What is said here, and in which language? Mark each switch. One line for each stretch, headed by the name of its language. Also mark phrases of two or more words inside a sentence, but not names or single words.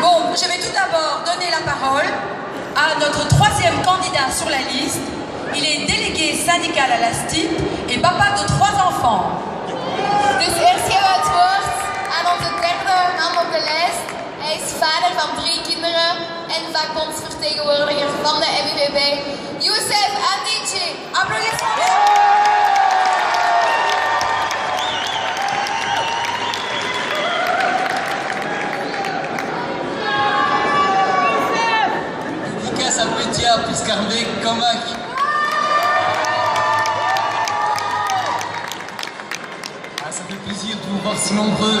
French: Donc je vais tout d'abord donner la parole à notre troisième candidat sur la liste. Il est délégué syndical à la STIP et papa de 3 enfants.
Dutch: Dus eerst geven we het woord aan onze derde man op de lijst. Hij is vader van 3 kinderen en vakbondsvertegenwoordiger van de MUVB. Youssef Andici.
French: Applaudissements. Piscarmé, Comac. Ah, ça fait plaisir de vous voir si nombreux.